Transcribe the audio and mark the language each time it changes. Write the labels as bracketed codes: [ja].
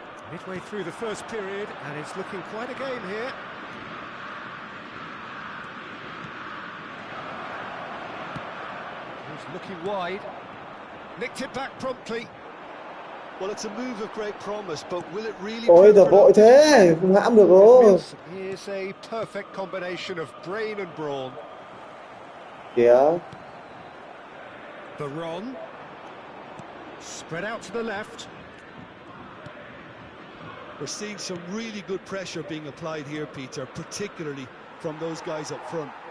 [en] Midway through the first period, and it's looking quite a game here. He's looking wide. Nicked it back promptly. Well, it's a move of great promise, but will it really... [vi] Ôi, giờ vội thế, không hãm được rồi. [en] Here's a perfect combination of brain and brawn. [vi] Kìa. [en] Baron. Spread out to the left. We're seeing some really good pressure being applied here, Peter, particularly from those guys up front.